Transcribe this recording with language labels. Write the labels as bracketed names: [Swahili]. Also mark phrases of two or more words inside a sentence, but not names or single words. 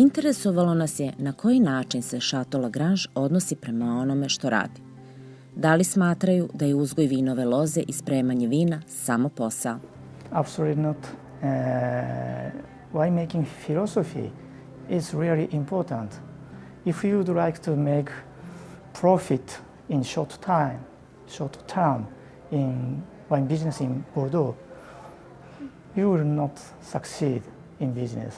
[Serbian] Interesovalo nas je na koji način se Chateau LAGRANGE odnosi prema onome što radi. Da li smatraju da je uzgoj vinove loze i spremanje vina samo posao? [English] Absolutely not. Winemaking philosophy is really important. If you would like to make profit in short term in wine business in Bordeaux, you will not succeed in business.